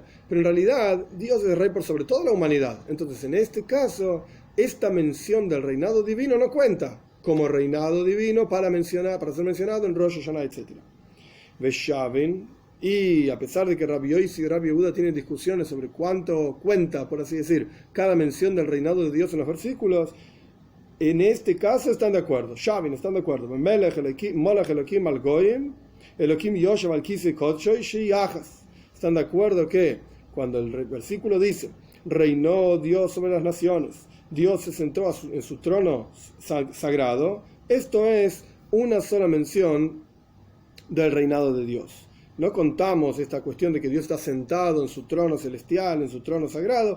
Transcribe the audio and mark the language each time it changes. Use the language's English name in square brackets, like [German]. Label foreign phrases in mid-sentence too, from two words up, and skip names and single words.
[Spanish] Pero en realidad Dios es rey por sobre toda la humanidad. Entonces en este caso, esta mención del reinado divino no cuenta como reinado divino para ser mencionado en Rosh Hashanah, etc. Veshavin, y a pesar de que Rabbi Yosi y Rabbi Yehuda tienen discusiones sobre cuánto cuenta, por así decir, cada mención del reinado de Dios en los versículos, en este caso están de acuerdo. Shavin están de acuerdo. [Hebrew] מלך אלוקים על גויים אלוהים יושב על כיסא קודשו שיחס. [Spanish] ¿Están de acuerdo que cuando el versículo dice reinó Dios sobre las naciones, Dios se sentó en su trono sagrado, esto es una sola mención del reinado de Dios? No contamos esta cuestión de que Dios está sentado en su trono celestial, en su trono sagrado.